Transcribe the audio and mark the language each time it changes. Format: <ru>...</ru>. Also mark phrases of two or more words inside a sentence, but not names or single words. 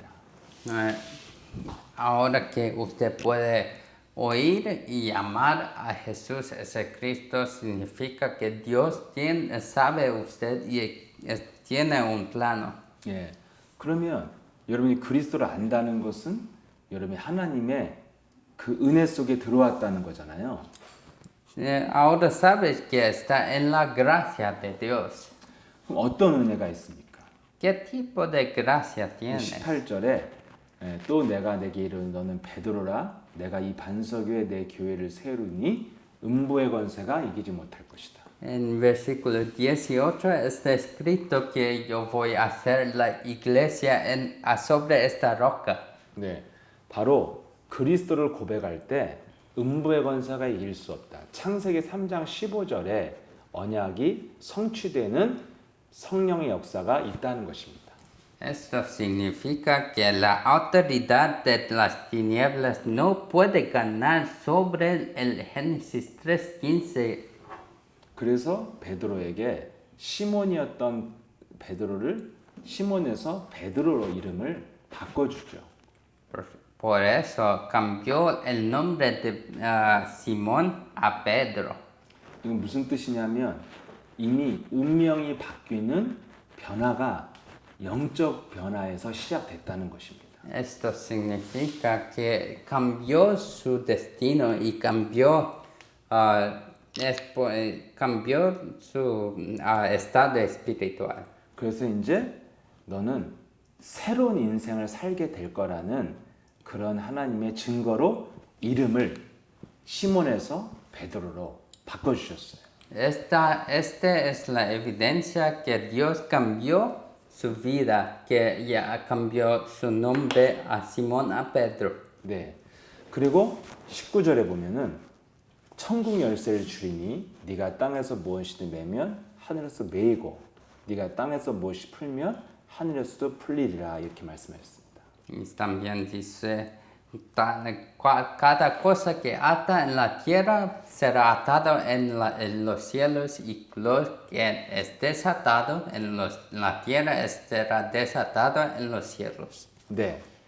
<es>Eh, Ahora que usted puede oír y amar a Jesús, ese Cristo, significa que Dios sabe usted y tiene un plano.</es> <ko>예. 그러면 여러분이 그리스도를 안다는 것은 여러분이 하나님의 그 은혜 속에 들어왔다는 거잖아요.</ko> <es>Ahora sabes que está en la gracia de Dios.</es> <ko>그럼 어떤 은혜가 있습니까?</ko> <es>¿Qué tipo de gracia tiene?</es> <ko>18절에 또 내가 내게 이르는 너는 베드로라 내가 이 반석 위에 내 교회를 세우니 음부의 권세가 이기지 못할 것이다.</ko> <es>En versículo 18 está escrito que yo voy a hacer la iglesia sobre esta roca.</es> <ko>네, 바로 그리스도를 고백할 때 음부의 권세가 이길 수 없다. 창세기 3장 15절에 언약이 성취되는 성령의 역사가 있다는 것입니다.</ko> <es>Esto significa que la autoridad de las tinieblas no puede ganar sobre el Génesis 3:15.</es> <ko>그래서 베드로에게 시몬이었던 베드로를 시몬에서 베드로로 이름을 바꿔주죠.</ko> <es>Por eso cambió el nombre de Simón a Pedro.</es> <ko>이건 무슨 뜻이냐면 이미 운명이 바뀌는 변화가 영적 변화에서 시작됐다는 것입니다.</ko> <es>Esto significa que cambió su destino y cambió su estado espiritual.</es> <ko>그래서 이제 너는 새로운 인생을 살게 될 거라는 그런 하나님의 증거로 이름을 시몬에서 베드로로 바꿔주셨어요.</ko> <es>Esta es la evidencia que Dios cambió su vida, que ya cambió su nombre a Simón a Pedro.</es> <ko>네. 그리고 19절에 보면은 천국 열쇠를 주리니 네가 땅에서 무엇이든 매면 하늘에서 매이고 네가 땅에서 무엇이 풀면 하늘에서도 풀리리라 이렇게 말씀하셨습니다.</ko> <es>Y también dice, cada cosa que ata en la tierra será atado en los cielos y lo que es desatado en la tierra será desatado en los cielos.</es> <ko>네.</ko>